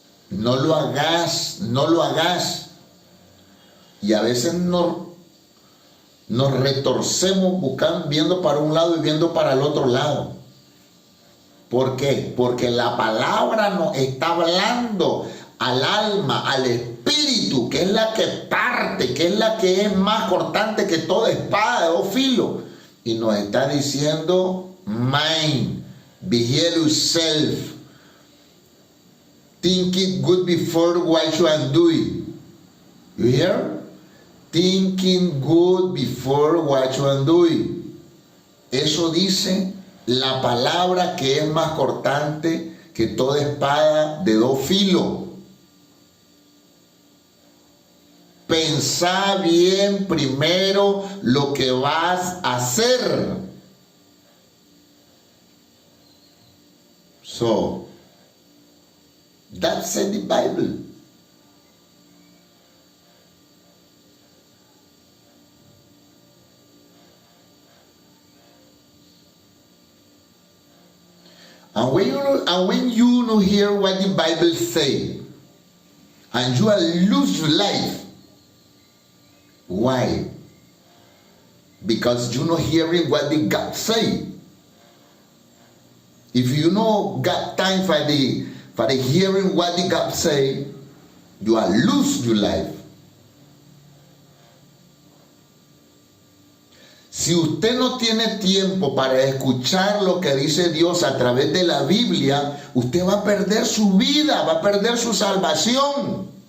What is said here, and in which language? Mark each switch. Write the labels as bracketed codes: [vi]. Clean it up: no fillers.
[es] No lo hagas. Y a veces nos retorcemos viendo para un lado y viendo para el otro lado. ¿Por qué? Porque la palabra nos está hablando al alma, al espíritu, que es la que parte, que es la que es más cortante que toda espada de dos filos. Y nos está diciendo, [en] mind, behave yourself, think it good before what you are doing. You hear? Thinking good before what you are doing. [es] Eso dice la palabra que es más cortante que toda espada de dos filos. Pensá bien primero lo que vas a hacer. [en] So, that's in the Bible. And when you know hear what the Bible say, and you will lose your life. Why? Because you not hearing what the God say. If you know got time for the hearing what the God say, you will lose your life. [es] Si usted no tiene tiempo para escuchar lo que dice Dios a través de la Biblia, usted va a perder su vida, va a perder su salvación.